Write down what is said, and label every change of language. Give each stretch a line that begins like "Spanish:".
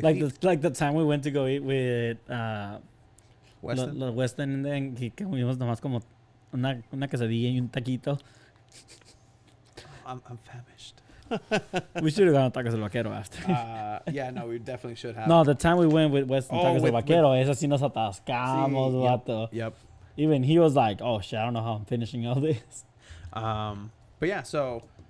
English: like the time we went to go eat with Weston. Weston, and then
Spanish: que comimos nomás como una quesadilla y un taquito.
English: I'm famished. We should have gone to Tacos El Vaquero after. Yeah, no, we definitely should have. No, the time we went with Weston Tacos El Vaquero,
Spanish: esa sí nos atascamos, vato.
English: Yep. Even he was like, oh shit, I don't know how I'm finishing all this. But yeah, so